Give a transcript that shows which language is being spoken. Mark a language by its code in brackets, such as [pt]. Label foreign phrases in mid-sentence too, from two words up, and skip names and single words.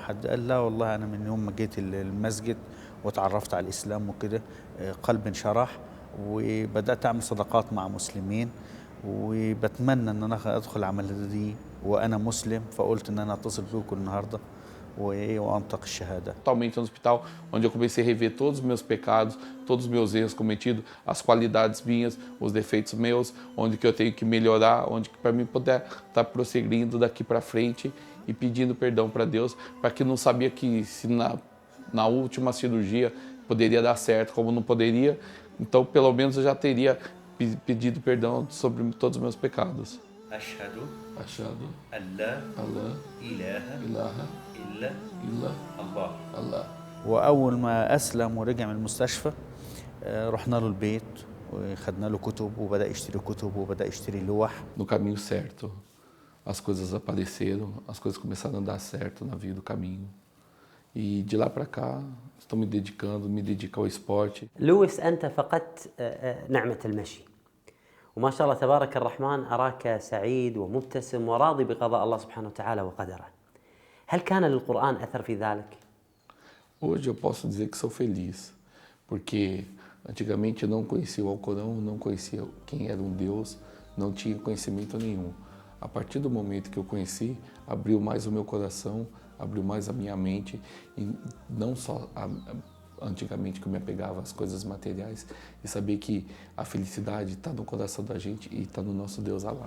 [ar] حد قال لا والله أنا من يوم ما جيت المسجد وتعرفت على الإسلام وكده قلبي انشرح وبدأت أعمل صداقات مع مسلمين، وبتمنى أن أنا أدخل العملية دي وأنا مسلم، فقلت أن أنا أتصل بكم النهاردة وأنطق الشهادة. [pt] Totalmente no hospital, onde eu comecei a rever todos os meus pecados, todos os meus erros cometidos, as qualidades minhas, os defeitos meus, onde que eu tenho que melhorar, onde que para mim poder estar prosseguindo daqui para frente e pedindo perdão para Deus, para que não sabia que se na última cirurgia poderia dar certo, como não poderia, então pelo menos eu já teria pedido perdão sobre todos os meus pecados. [ar] أشهد أن لا إله إله إلا إلا الله. وأول ما أسلم ورجع من المستشفى رحنا له البيت وخدنا له كتب وبدأ يشتري كتب وبدأ يشتري لوح. [pt] No caminho certo, as coisas apareceram, as coisas começaram a dar certo na vida do caminho. E de lá para cá, estou me dedico ao esporte. [ar] لويس أنت فقدت نعمة المشي، وما شاء الله تبارك الرحمن أراك سعيد ومبتسم وراضي بقضاء الله سبحانه وتعالى وقدره. هل كان للقرآن أثر في ذلك؟ [pt] Hoje eu posso dizer que sou feliz, porque antigamente eu não conhecia o Alcorão, não conhecia quem era um Deus, não tinha conhecimento nenhum. A partir do momento que eu conheci, abriu mais o meu coração, abriu mais a minha mente, e não só antigamente que eu me apegava às coisas materiais, e saber que a felicidade está no coração da gente e está no nosso Deus Alá.